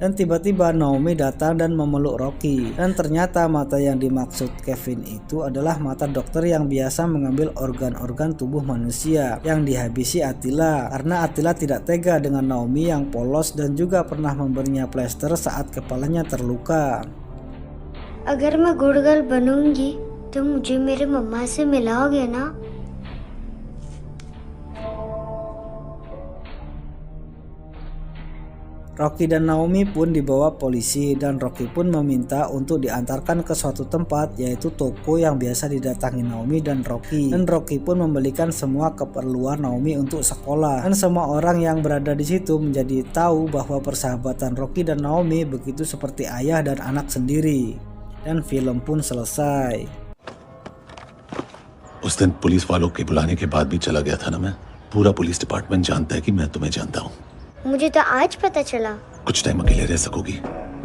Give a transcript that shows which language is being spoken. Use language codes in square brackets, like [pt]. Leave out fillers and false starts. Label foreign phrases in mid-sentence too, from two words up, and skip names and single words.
[id] Dan tiba-tiba Naomi datang dan memeluk Rocky. Dan ternyata mata yang dimaksud Kevin itu adalah mata dokter yang biasa mengambil organ-organ tubuh manusia yang dihabisi Attila. Karena Attila tidak tega dengan Naomi yang polos dan juga pernah memberinya plester saat kepalanya terluka. [hi] अगर मैं [en] good girl [hi] बनूंगी तो मुझे मेरे मम्मा से मिलाओगे ना? [id] Rocky dan Naomi pun dibawa polisi dan Rocky pun meminta untuk diantarkan ke suatu tempat, yaitu toko yang biasa didatangi Naomi dan Rocky. Dan Rocky pun membelikan semua keperluan Naomi untuk sekolah. Dan semua orang yang berada di situ menjadi tahu bahwa persahabatan Rocky dan Naomi begitu seperti ayah dan anak sendiri. Dan film pun selesai. [hi] उस दिन पुलिस वालों के बुलाने के बाद भी चला गया था ना मैं। पूरा [en] police department [hi] जानता है कि मैं तुम्हें जानता हूँ। मुझे तो आज पता चला। कुछ टाइम अकेले रह सकोगी?